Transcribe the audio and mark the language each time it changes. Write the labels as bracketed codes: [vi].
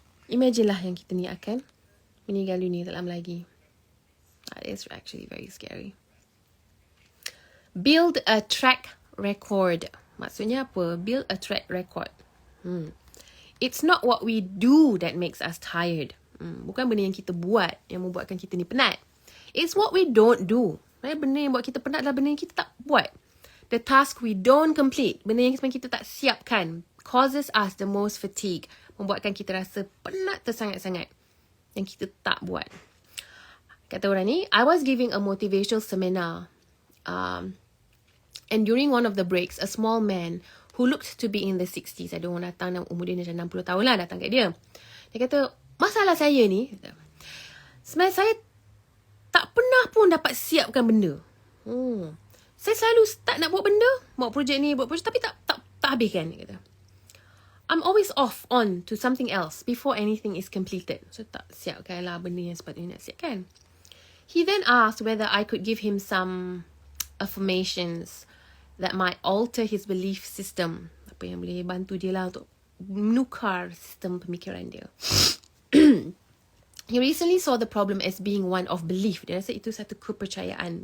[ms] Imagine lah yang kita ni akan meninggal dunia tak lama lagi. [en] That is actually very scary. Build a track record. [ms] Maksudnya apa? [en] Build a track record. It's not what we do that makes us tired. [ms] Bukan benda yang kita buat yang membuatkan kita ni penat. [en] It's what we don't do. [ms] Benda yang buat kita penat adalah benda yang kita tak buat. [en] The task we don't complete, [ms] benda yang kita tak siapkan, [en] causes us the most fatigue. [ms] Membuatkan kita rasa penat tersangat-sangat yang kita tak buat. Kata orang ni, [en] I was giving a motivational seminar. And during one of the breaks, a small man who looked to be in the 60s, [ms] ada orang datang, umur dia macam 60 tahun lah datang kat dia. Dia kata, masalah saya ni, sebenarnya saya tak pernah pun dapat siapkan benda. Saya selalu start nak buat benda, buat projek ni, tapi tak habiskan. Dia kata, [en] I'm always off on to something else before anything is completed. [ms] So tak siapkan lah benda yang sepatutnya nak siapkan. [en] He then asked whether I could give him some affirmations that might alter his belief system. [ms] Apa yang boleh bantu dia lah untuk menukar sistem pemikiran dia. [en] He recently saw the problem as being one of belief. [ms] Dia rasa itu satu kepercayaan.